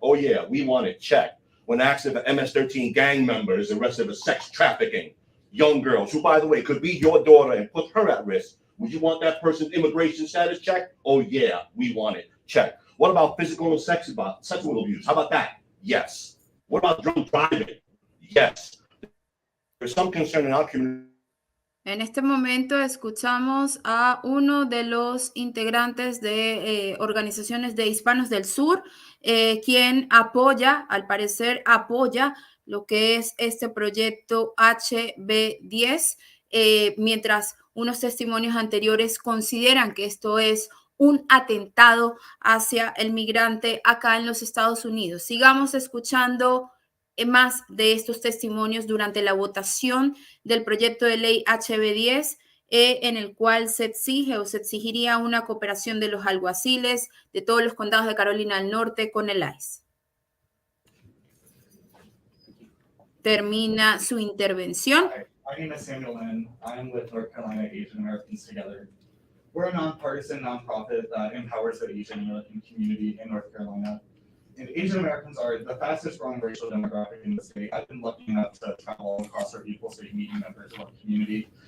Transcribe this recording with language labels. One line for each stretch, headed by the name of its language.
English: Oh yeah, we want it checked. When asked if an MS-13 gang member is arrested for sex trafficking, young girls, who by the way, could be your daughter and put her at risk, would you want that person's immigration status checked? Oh yeah, we want it checked. What about physical and sexual abuse? How about that? Yes. What about drunk driving? Yes. There's some concern in our community.
Spanish: En este momento escuchamos a uno de los integrantes de organizaciones de Hispanos del Sur, quien apoya, al parecer apoya lo que es este proyecto HB10, mientras unos testimonios anteriores consideran que esto es un atentado hacia el migrante acá en los Estados Unidos. Sigamos escuchando más de estos testimonios durante la votación del proyecto de ley HB10, en el cual se exige o se exigiría una cooperación de los alguaciles de todos los condados de Carolina del Norte con el ICE. Termina su intervención.
English: My name is Samuel Lynn. I'm with North Carolina Asian Americans Together. We're a nonpartisan nonprofit that empowers the Asian American community in North Carolina. And Asian Americans are the fastest growing racial demographic in the state. I've been lucky enough to travel across our Equal State meeting members of our community.